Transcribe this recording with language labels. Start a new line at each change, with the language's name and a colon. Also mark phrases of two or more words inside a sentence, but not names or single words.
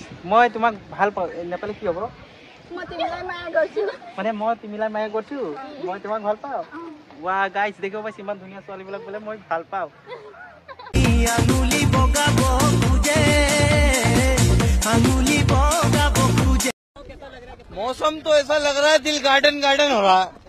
Assamese: মই তোমাক ভাল পাওঁ। নেপালী কি হ'ব? মানে মই
Nepali: तिमीलाई माया
Assamese: কৰিছো, মই তোমাক ভাল পাওঁ। ৱা গাইছ দেখিব পাইছে ইমান ধুনীয়া ছোৱালীবিলাক বোলে মই ভাল পাওঁ। আঙুলি বগাব খুজে, আঙুলি বগাব খুজে।
Hindi: मौसम तो ऐसा लग रहा है दिल गार्डन गार्डन हो रहा है।